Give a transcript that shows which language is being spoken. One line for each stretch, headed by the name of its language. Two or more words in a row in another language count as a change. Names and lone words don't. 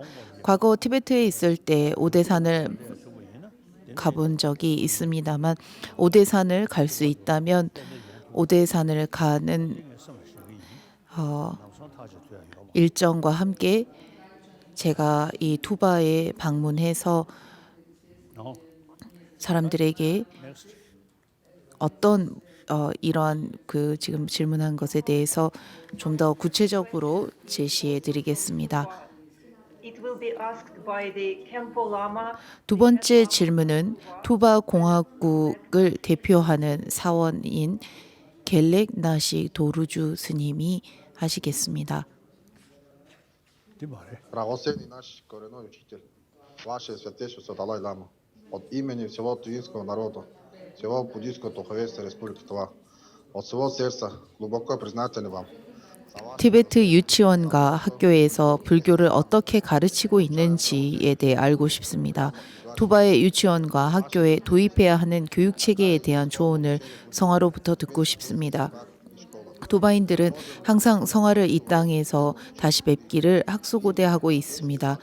Korean: 과거 티베트에 있을 때 오대산을 가본 적이 있습니다만 오대산을 갈 수 있다면 오대산을 가는 일정과 함께 제가 이 투바에 방문해서 사람들에게 어떤 이러한 그 지금 질문한 것에 대해서 좀 더 구체적으로 제시해 드리겠습니다.
English: It will be asked by the Khenpo Lama.
Korean: 두 번째 질문은 투바 공화국을 대표하는 사원인 겔렉 나시 도루주 스님이 하시겠습니다.
Russian: Равносильный наш коренной учитель, ваше святейшество Далай-лама, от имени всего тувинского народа, всего буддийского духовенства Республики Тува, от всего сердца глубоко признательны вам.
Korean: 티베트 유치원과 학교에서 불교를 어떻게 가르치고 있는지에 대해 알고 싶습니다. 투바의 유치원과 학교에 도입해야 하는 교육 체계에 대한 조언을 성화로부터 듣고 싶습니다. 투바인들은 항상 성화를 이 땅에서 다시 뵙기를 학수고대하고 있습니다.